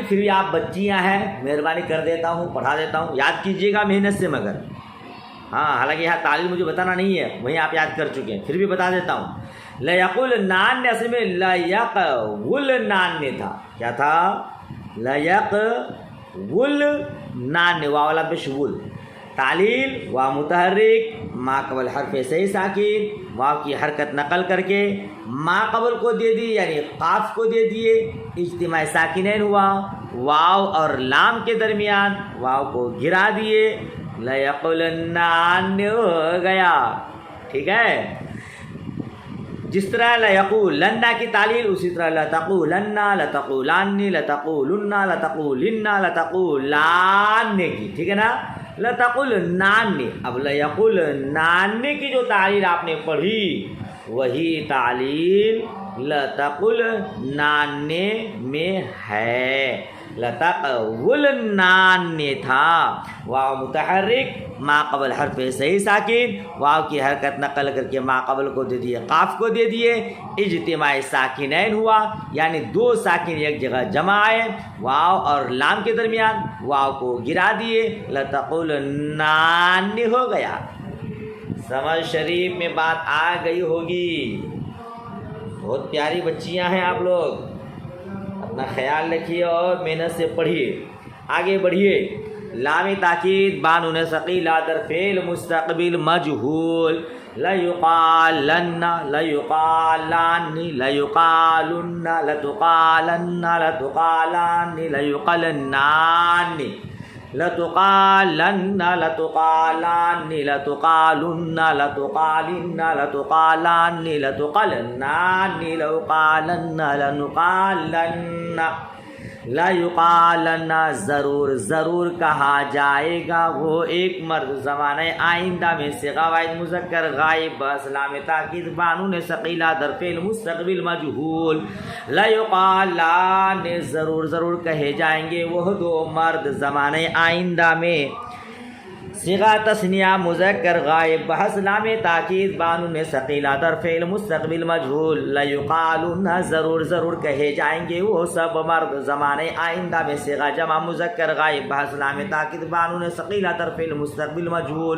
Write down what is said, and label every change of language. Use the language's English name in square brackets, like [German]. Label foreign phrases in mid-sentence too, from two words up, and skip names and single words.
[Urdu] پھر بھی آپ بچیاں ہیں، مہربانی کر دیتا ہوں، پڑھا دیتا ہوں، یاد کیجئے گا محنت سے، مگر ہاں حالانکہ یہاں تعلیل مجھے بتانا نہیں ہے، وہیں آپ یاد کر چکے ہیں، پھر بھی بتا دیتا ہوں۔ لیقولنان اصل میں لیقولنان تھا، کیا تھا؟ لیقولنان، واو والا پیش ول، تعلیل واو متحرک، ما قبل حرف صحیح ساکن، واو کی حرکت نقل کر کے ما قبل کو دے دی، یعنی قاف کو دے دیے، اجتماع ساکنین ہوا، واو اور لام کے درمیان واو کو گرا دیے، لیقولنان ہو گیا۔ ٹھیک ہے، جس طرح لیقولن کی تعلیل اسی طرح لتقولن، لتقولن، لتقولن، لتقولن، لتقولان کی، ٹھیک ہے نا، لتقولنان۔ اب لیقولنان کی جو تعلیل آپ نے پڑھی وہی تعلیل لتقولنان میں ہے۔ لتقولنان تھا، واو متحرک ما قبل حرف صحیح ساکن، واو کی حرکت نقل کر کے ما قبل کو دے دیے، قاف کو دے دیے، اجتماع ساکنین ہوا، یعنی دو ساکن ایک جگہ جمع آئے، واو اور لام کے درمیان، واو کو گرا دیے، لتقولنان ہو گیا۔ سمجھ شریف میں بات آ گئی ہوگی۔ بہت پیاری بچیاں ہیں آپ لوگ، اپنا خیال رکھیے اور محنت سے پڑھیے، آگے بڑھیے۔ [Persian] لام تاکید بانون ثقیلہ در فعل مستقبل مجہول، [Arabic] لیقالن، لیقالان، لیقالن، لتقالن، لتقالان، لیقلنان، لتقالن، لتقالان، لتقالن، لتقالن، لتقالان، لتقلنان، لوقالن، لنقالن، لیقالن، [Urdu] ضرور ضرور کہا جائے گا، وہ ایک مرد زمانہ آئندہ میں صیغہ واحد مذکر غائب بس لام تاکید [Persian] بانون ثقیلہ در فعل مستقبل مجہول، [Urdu] لیقالان، ضرور ضرور کہے جائیں گے وہ دو مرد زمانہ آئندہ میں، صیغہ تثنیہ مذکر غائب بحث لام تاکید [Persian] بانون ثقیلہ در فعل مستقبل مجہول، [Urdu] لیقالن، ضرور ضرور کہے جائیں گے وہ سب مرد زمانہ آئندہ میں، صیغہ جمع مذکر غائب بحث لام تاکید [Persian] بانون ثقیلہ در فعل مستقبل مجہول۔